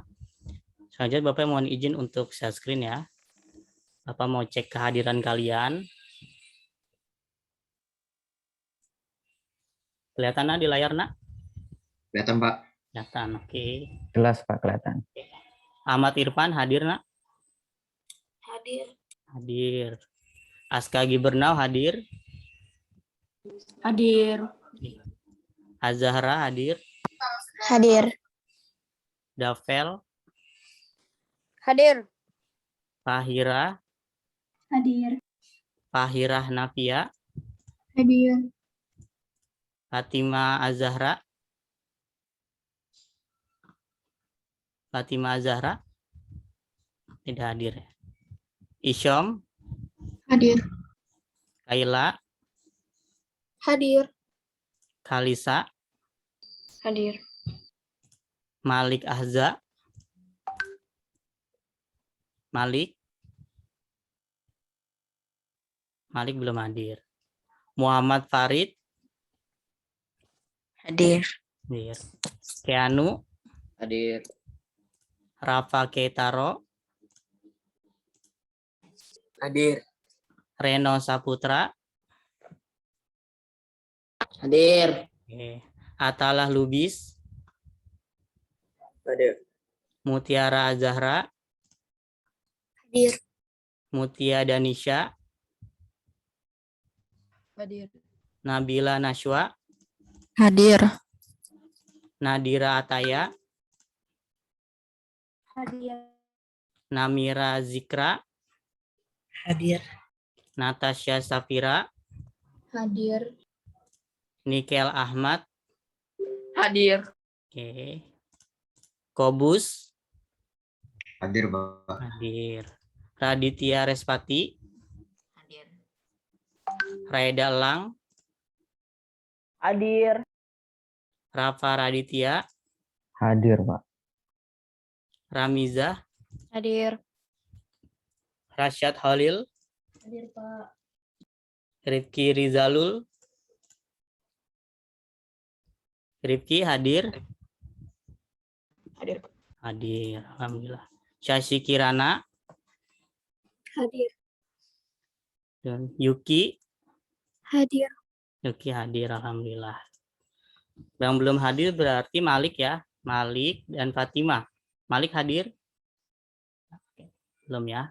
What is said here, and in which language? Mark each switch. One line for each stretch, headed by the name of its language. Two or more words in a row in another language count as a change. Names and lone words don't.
Indonesian: Selanjutnya Bapak mohon izin untuk share screen ya. Bapak mau cek kehadiran kalian. Kelihatan di layar, Nak? Kelihatan, Pak. Kelihatan, oke. Jelas, Pak, kelihatan. Ahmad Irfan hadir, Nak? Hadir. Hadir. Aska Gibernau hadir? Hadir. Azahra hadir? Hadir. Davel? Hadir. Fahira? Hadir. Fahirah Nafia? Hadir. Fatima Azahra? Fatima Azahra? Tidak hadir. Isyom? Hadir. Kaila? Hadir. Kalisa? Hadir. Malik Ahza? Malik? Malik belum hadir. Muhammad Farid? Hadir. Hadir. Keanu? Hadir. Rafa Keitaro? Hadir. Reno Saputra? Hadir. Oke. Atalah Lubis? Hadir. Mutiara Azahra? Hadir. Mutia Danisha? Hadir. Nabila Nashwa? Hadir. Nadira Ataya? Hadir. Namira Zikra? Hadir. Natasha Safira? Hadir. Nikel Ahmad? Hadir. Oke. Kobus? Hadir, Pak. Hadir. Raditya Respati? Hadir. Raida Elang? Hadir. Rafa Raditya? Hadir, Pak. Ramizah? Hadir. Rasyad Halil? Hadir, Pak. Rifki Rizalul? Rifki hadir? Hadir. Hadir, alhamdulillah. Syashi Kirana? Hadir. Dan Yuki? Hadir. Yuki hadir, alhamdulillah. Yang belum hadir berarti Malik ya. Malik dan Fatima. Malik hadir? Belum ya?